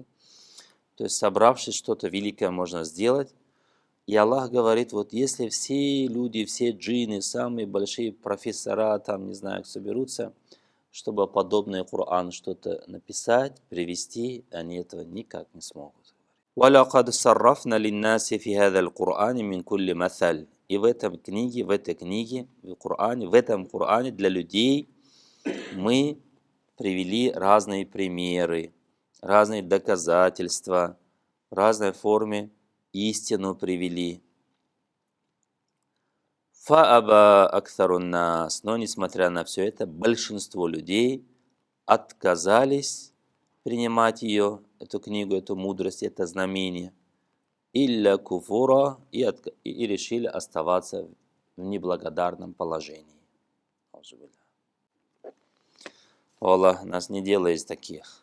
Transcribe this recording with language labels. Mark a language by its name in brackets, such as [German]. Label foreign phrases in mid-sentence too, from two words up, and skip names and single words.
[Russian] То есть, собравшись, что-то великое можно сделать. И Аллах говорит, вот если все люди, все джинны, самые большие профессора, там, не знаю, соберутся, чтобы подобный Коран что-то написать, привести, они этого никак не смогут. [Arabic] وَلَقَدْ صَرَّفْنَا لِلنَّاسِ فِي هَذَا الْقُرْآنِ مِنْ كُلِّ مَثَلٍ. [Russian] И в этой книге, в этом Коране для людей мы привели разные примеры, разные доказательства, в разной форме истину привели. [Arabic] فَأَبَا أَكْثَرُ النَّاسِ. [Russian] Но несмотря на все это, большинство людей отказались принимать ее, эту книгу, эту мудрость, это знамение. [Arabic] إلا كفورا, [Russian] и решили оставаться в неблагодарном положении. Аллах нас не делай из таких.